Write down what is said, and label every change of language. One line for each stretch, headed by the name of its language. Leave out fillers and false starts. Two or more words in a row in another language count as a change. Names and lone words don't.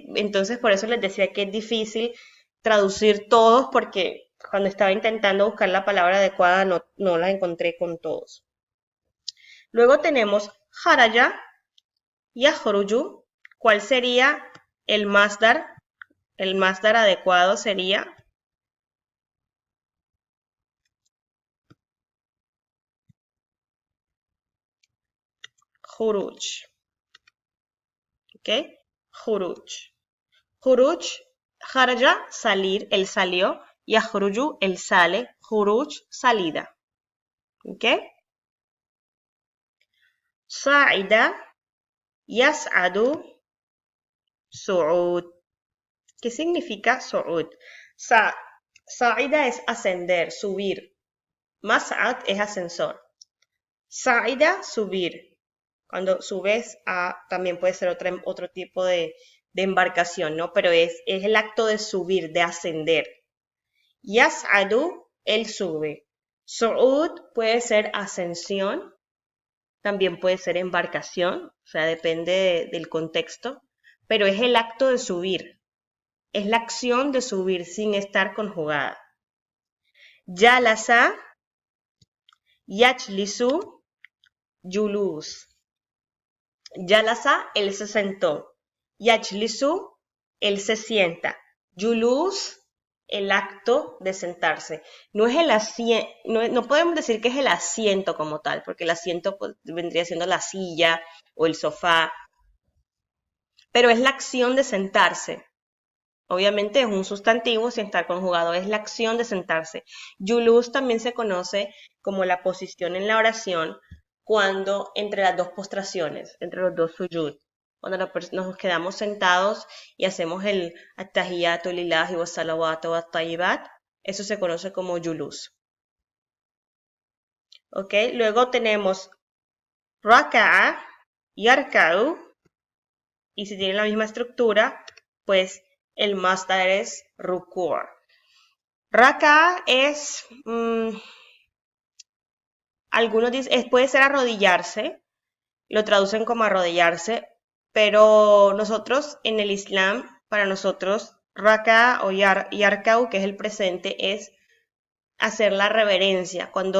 Spanish: Entonces, por eso les decía que es difícil traducir todos, porque cuando estaba intentando buscar la palabra adecuada no la encontré con todos. Luego tenemos haraya y yakhruju. ¿Cuál sería el masdar? El masdar adecuado sería khuruj. ¿Ok? Khuruj. Khuruj, haraya, salir, él salió. Yakhruju, él sale. Khuruj, salida.
Arabic: ¿Ok? صعد، يصعد، صعود.
Spanish: ¿Qué significa su'ud? Sa'ida es ascender, subir. Mas'ad es ascensor. Sa'ida, subir. Cuando subes también puede ser otro tipo de embarcación, ¿no? Pero es el acto de subir, de ascender. Yas'adu, él sube. Su'ud puede ser ascensión, también puede ser embarcación, o sea, depende del contexto, pero es el acto de subir. Es la acción de subir sin estar conjugada.
Arabic: جلس، يجلس، جلوس.
Spanish: Yalasa, él se sentó. Yajlisu, él se sienta. Yulus, el acto de sentarse. No es el asiento, no podemos decir que es el asiento como tal, porque el asiento pues, vendría siendo la silla o el sofá, pero es la acción de sentarse. Obviamente es un sustantivo sin estar conjugado, es la acción de sentarse. Yulus también se conoce como la posición en la oración cuando entre las dos postraciones, entre los dos sujud, cuando nos quedamos sentados y hacemos el
Arabic: التحيات لله و الصلوات و الطيبات,
Spanish: eso se conoce como yulus. ¿Ok? Luego tenemos
Arabic: ركع، يركع,
Spanish: y si tienen la misma estructura, pues el masdar es ruku'. Raka es, algunos dicen, puede ser arrodillarse, lo traducen como arrodillarse, pero nosotros en el Islam, para nosotros, raka o yarkau, que es el presente, es hacer la reverencia.